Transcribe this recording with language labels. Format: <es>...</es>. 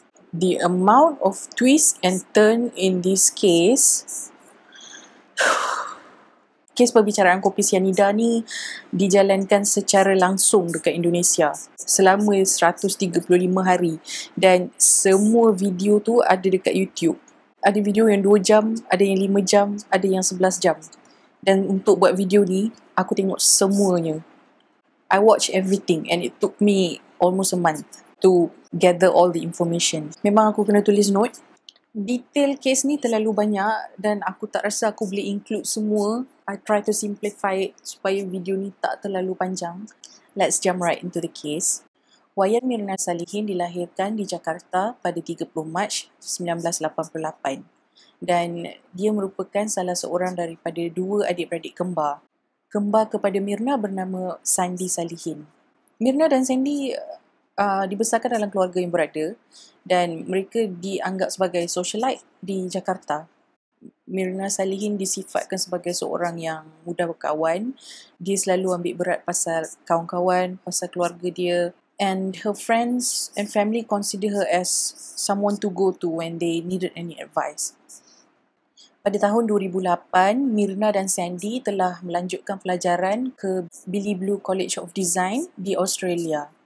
<en>The amount of twist and turn in this case,</en> <ms>kes perbicaraan kopi sianida ni dijalankan secara langsung dekat Indonesia selama 135 hari dan semua video tu ada dekat YouTube. Ada video yang 2 jam, ada yang 5 jam, ada yang 11 jam. Dan untuk buat video ni, aku tengok semuanya.</ms> <en>I watch everything and it took me almost a month to gather all the information.</en> <ms>Memang aku kena tulis note. Detail kes ni terlalu banyak dan aku tak rasa aku boleh include semua.</ms> <en>I try to simplify it</en> <ms>supaya video ni tak terlalu panjang.</ms> <en>Let's jump right into the case.</en> <ms>Wayan Mirna Salihin dilahirkan di Jakarta pada 30 Mac 1988 dan dia merupakan salah seorang daripada 2 adik-beradik kembar. Kembar kepada Mirna bernama Sandi Salihin. Mirna dan Sandi dibesarkan dalam keluarga yang berada dan mereka dianggap sebagai socialite di Jakarta. Mirna Salihin disifatkan sebagai seorang yang mudah berkawan. Dia selalu ambil berat pasal kawan-kawan, pasal keluarga dia,</ms> <en>and her friends and family consider her as someone to go to when they needed any advice.</en> <ms>Pada tahun 2008, Mirna dan Sandy telah melanjutkan pelajaran ke Billy Blue College of Design di Australia.</ms>